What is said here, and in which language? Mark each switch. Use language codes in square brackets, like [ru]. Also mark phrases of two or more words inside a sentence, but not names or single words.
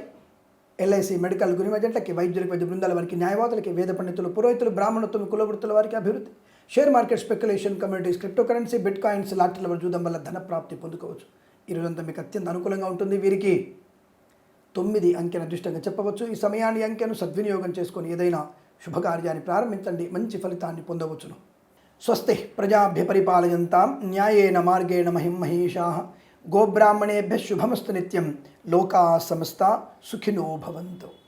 [te] ఎల్ఐసి మెడికల్, గృహ ఏజెంట్లకి, వైద్యులకి, వైద్య బృందాల వారికి, న్యాయవాదులకి, వేద పండితులు, పురోహితులు, బ్రాహ్మణత్వం, కులవృత్తుల వారికి అభివృద్ధి, [en] share market, speculation, communities, crypto currency, bit coins, [te] లాటరీల చూడడం వల్ల ధన ప్రాప్తి పొందుకోవచ్చు. ఈరోజంతా మీకు అత్యంత అనుకూలంగా ఉంటుంది. వీరికి 9 అంకెను అదృష్టంగా చెప్పవచ్చు. ఈ సమయాన్ని అంకెను సద్వినియోగం చేసుకొని ఏదైనా శుభకార్యాన్ని ప్రారంభించండి, మంచి ఫలితాన్ని పొందవచ్చును. [sa] స్వస్తి ప్రజాభ్య పరిపాలయంతాం న్యాయేన మార్గేణ మహిమహేషాః గోబ్రాహ్మణేభ్యः శుభమస్తు నిత్యం లోకాः సమస్తా సుఖినో భవంతు.